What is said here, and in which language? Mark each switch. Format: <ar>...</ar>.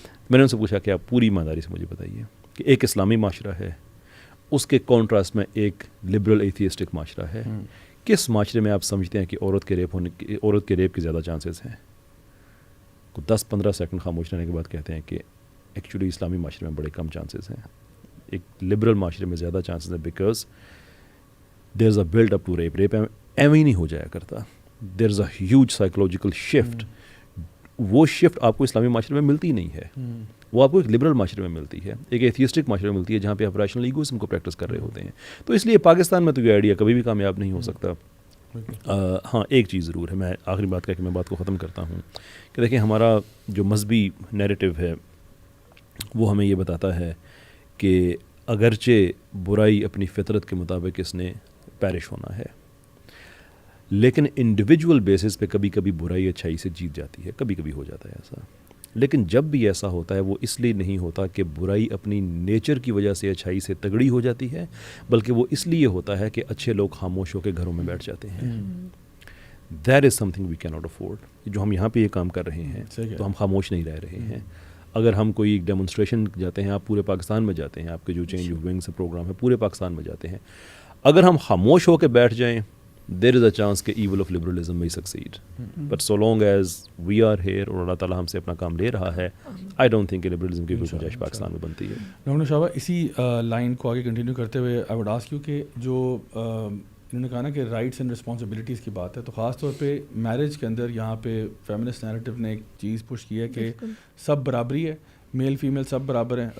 <ur>میں نے ان سے پوچھا کہ آپ پوری ایمانداری سے مجھے بتائیے کہ ایک اسلامی معاشرہ ہے, اس کے کانٹراسٹ میں ایک لبرل ایتھیسٹک معاشرہ ہے, کس معاشرے میں آپ سمجھتے ہیں کہ عورت کے ریپ کے زیادہ چانسز ہیں؟ 10-15 سیکنڈ خاموش رہنے کے بعد کہتے ہیں کہ ایکچولی اسلامی معاشرے میں بڑے کم چانسز ہیں, ایک لبرل معاشرے میں زیادہ چانسز ہیں,</ur> <en>because there is a build up to rape</en> <ur>ایویں ہی نہیں ہو جایا کرتا.</ur> <en>There is a huge psychological shift.</en> <ur>وہ شفٹ آپ کو اسلامی معاشرے میں ملتی نہیں ہے, وہ آپ کو ایک لبرل معاشرے میں ملتی ہے, ایک ایتھیسٹک معاشرے میں ملتی ہے جہاں پہ آپ ریشنل ایگوئزم کو پریکٹس کر رہے ہوتے ہیں. تو اس لیے پاکستان میں تو یہ آئیڈیا کبھی بھی کامیاب نہیں ہو سکتا. ہاں ایک چیز ضرور ہے, میں آخری بات کہہ کے میں بات کو ختم کرتا ہوں کہ دیکھیں ہمارا جو مذہبی نیریٹو ہے وہ ہمیں یہ بتاتا ہے کہ اگرچہ برائی اپنی فطرت کے مطابق اس نے پیرش ہونا ہے, لیکن انڈیویجول بیسس پہ کبھی کبھی برائی اچھائی سے جیت جاتی ہے, کبھی کبھی ہو جاتا ہے ایسا. لیکن جب بھی ایسا ہوتا ہے وہ اس لیے نہیں ہوتا کہ برائی اپنی نیچر کی وجہ سے اچھائی سے تگڑی ہو جاتی ہے, بلکہ وہ اس لیے ہوتا ہے کہ اچھے لوگ خاموش ہو کے گھروں میں بیٹھ جاتے ہیں.</ur> <en>That is something we can not afford.</en> <ur>جو ہم یہاں پہ یہ کام کر رہے ہیں تو ہم خاموش نہیں رہ رہے ہیں. اگر ہم کوئی ڈیمونسٹریشن جاتے ہیں, آپ پورے پاکستان میں جاتے ہیں, آپ کے جو چینج آف ونگس پروگرام ہے پورے پاکستان میں جاتے ہیں, اگر ہم خاموش ہو کے بیٹھ جائیں</ur> <en>there is a chance</en> <ur>کہ</ur> <en>evil of liberalism may succeed. But so long as we are here</en> <ur>اور اللہ تعالیٰ ہم سے اپنا کام لے رہا ہے,</ur> <en>I don't think</en> <ur>کہ liberalism کی کوئی گنجائش پاکستان میں بنتی ہے. ڈاکٹر شاہبہ, اسی لائن کو آگے کنٹینیو کرتے ہوئے</ur> <en>I would ask you</en> <ur>کہ جو انہوں نے کہا نا کہ رائٹس اینڈ رسپانسبلٹیز کی بات ہے, تو خاص طور پہ میرج کے اندر یہاں پہ فیمنسٹ نیریٹو نے ایک چیز پش کی ہے کہ سب برابری ہے, میل فیمیل سب برابر ہیں.</ur>